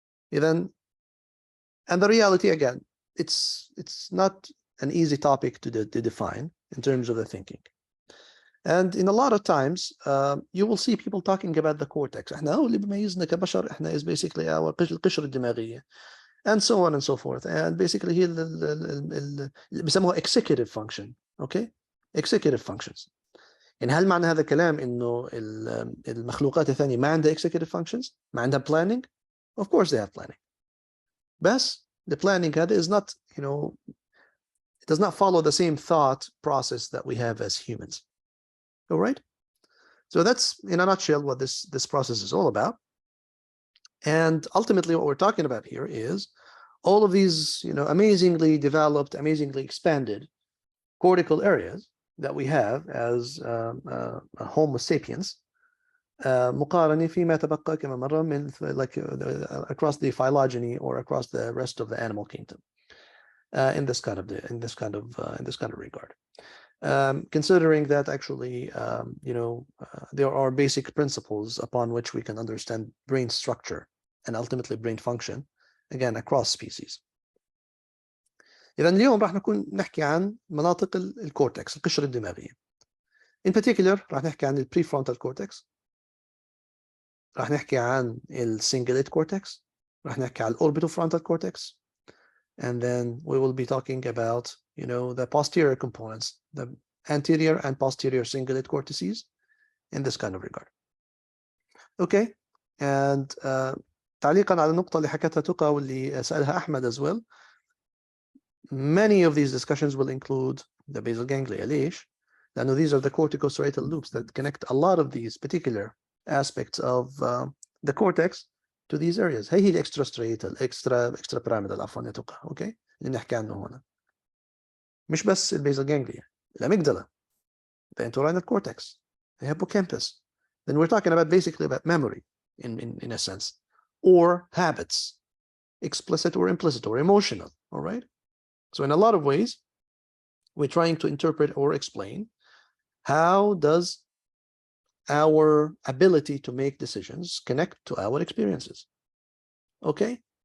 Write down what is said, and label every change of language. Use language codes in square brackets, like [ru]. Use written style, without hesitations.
[en] And the reality, again, it's not an easy topic to define in terms of the thinking. And in a lot of times, you will see people talking about the cortex. [ar] احنا هو اللي بيميزنا كبشر احنا [en] is basically our [ar] القشرة الدماغية, and so on and so forth. [en] And basically [ar] هي اللي بيسموها [en] executive function. Okay? Executive functions. [ar] يعني هل معنى هذا الكلام انه المخلوقات الثانية ما عندها executive functions؟ ما عندها planning؟ [en] Of course they have planning. [ar] بس [en] the planning هذا is not, it does not follow the same thought process that we have as humans. All right? So that's, in a nutshell, what this process is all about. And ultimately, what we're talking about here is all of these, amazingly developed, amazingly expanded cortical areas that we have as Homo sapiens, [ar] مقارنة فيما تبقى كما مرة من [en] across the phylogeny or across the rest of the animal kingdom, in this kind of regard. Considering that actually, there are basic principles upon which we can understand brain structure and ultimately brain function, again, across species. [ar] إذن اليوم راح نحكي عن مناطق الكورتكس, القشرة الدماغية. [en] In particular, [ar] راح نحكي عن [en] prefrontal cortex, راح نحكي عن cingulate cortex, راح نحكي عن orbitofrontal cortex, and then we will be talking about, the posterior components, the anterior and posterior cingulate cortices in this kind of regard. Okay, and [ar] تعليقا على النقطة اللي حكتها تقى واللي سألها أحمد [en] as well, many of these discussions will include the basal ganglia. [ar] ليش؟ لأنه [en] these are the corticostriatal loops that connect a lot of these particular aspects of the cortex to these areas. [ar] هي extrastriatal, extra pyramidal عفوا يا تقى, okay, اللي نحكي عنه هنا. مش بس البيزال جانجليا, الاميجدالا, [en] the entorhinal cortex, the hippocampus. Then we're talking about basically about memory in a sense, or habits, explicit or implicit or emotional. All right. So in a lot of ways, we're trying to interpret or explain how does our ability to make decisions connect to our experiences. Okay.